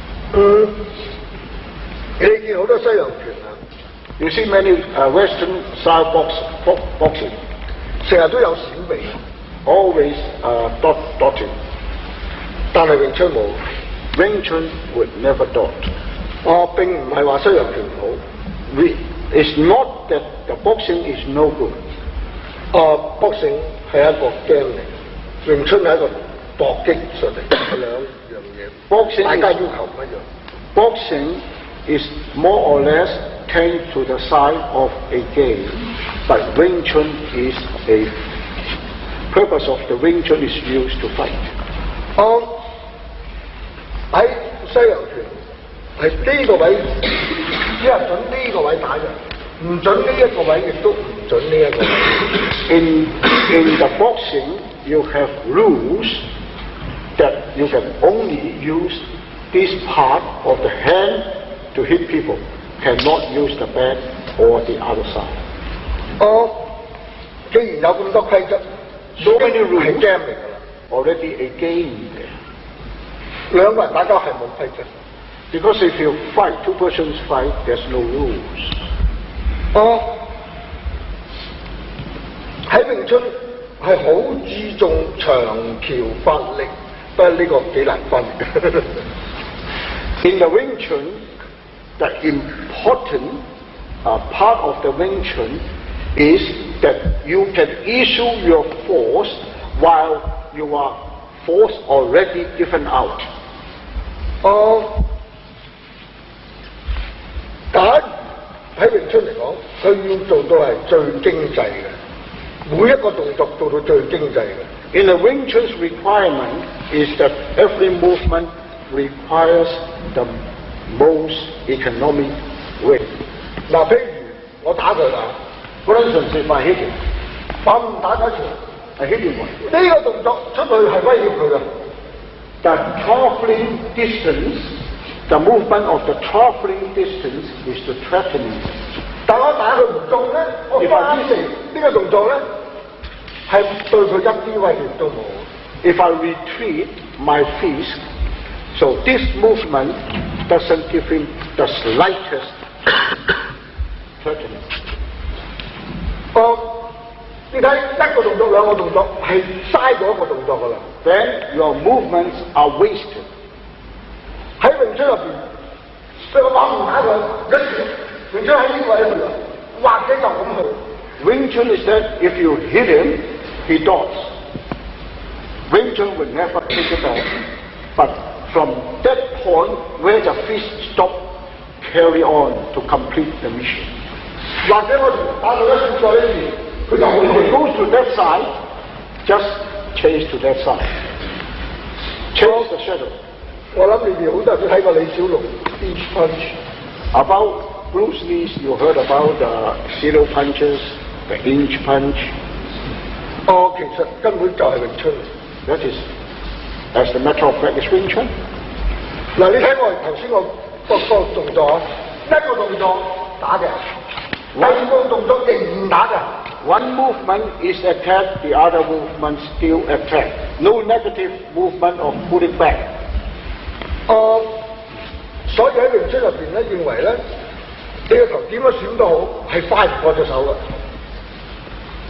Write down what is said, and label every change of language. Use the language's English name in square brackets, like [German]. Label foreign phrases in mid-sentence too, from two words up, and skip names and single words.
[Cantonese] 你見好多西洋拳啊 [English] You see many Western style boxing, [Cantonese] 成日都有閃避， [English] always dotting. [Cantonese] 但係詠春冇。 [English] Wing Chun would never dot. [Cantonese] 並唔係話西洋拳唔好。 [English] It's not that the boxing is no good. [Cantonese] boxing 係一個 game 嚟，詠春係一個搏擊術嚟，係兩樣嘢。 [English] Boxing [Cantonese] 大家要求唔一樣。 [English] Boxing is more or less tend to the side of a game, but Wing Chun is a purpose of the Wing Chun is used to fight. [Cantonese] 喺西洋拳係呢個位，只係準呢個位打嘅，唔準呢一個位，亦都唔準呢一個位。 [English] In the boxing, you have rules that you can only use this part of the hand to hit people, cannot use the back or the other side. [Cantonese] 既然有咁多規則 [English] So many rules [Cantonese] 係 game 嚟㗎啦。 [English] already a game there. [Cantonese] 兩個人打交係冇規則。 [English] Because if you fight, two persons fight, there's no rules. [Cantonese] 喺詠春係好注重長橋發力，不過呢個幾難分。 [English] In the Wing Chun, the important part of the Wing Chun is that you can issue your force while your force already given out. [Cantonese] 假如喺詠春嚟講，佢要做到係最精細嘅，每一個動作做到最精細嘅。 [English] In the Wing Chun's requirement is that every movement requires the most economic way. [Cantonese] 嗱，譬如我打佢啊， [English] For instance, if I hit him, [Cantonese] 打打拳， [English] I hit him. [Cantonese] 呢個動作出去係威脅佢嘅。 [English] The traveling distance, the movement of the traveling distance is to threaten him. [Cantonese] 但我打佢唔中咧，我翻成呢個動作咧，係對佢一啲威脅都冇。 [English] If I retreat my fist, so this movement doesn't give him the slightest threatening. [Cantonese] 你睇一個動作兩個動作係嘥咗一個動作㗎啦。 [English] Then your movements are wasted. [Cantonese] 喺詠春入邊，所以我打唔打佢一拳，詠春喺呢個位去啦，或者就咁去。 [English] Wing Chun is that if you hit him, he dots. Wing Chun will never take it off. But from that point where the fist stop, carry on to complete the mission. [Cantonese] 或者我打到一拳再一拳，佢就 [English] If [Cantonese] 會 [English] it goes to that side, just chase to that side. Chase the shadow. [Cantonese] 我諗你哋好多人都睇過李小龍 [English] inch punch。 About Bruce Lee, you heard about the zero punches, the inch punch. [Cantonese] 其實根本就係詠春。 [English] That is, as a matter of fact, is Wing Chun. [Cantonese] 嗱，你睇我頭先個動作啊，一個動作打嘅，第二個動作仍然打嘅。 [English] One movement is attack, the other movement still attack. No negative movement of pulling back. [Cantonese] 所以喺詠春入邊咧，認為咧，你個頭點樣閃都好，係快唔過隻手嘅。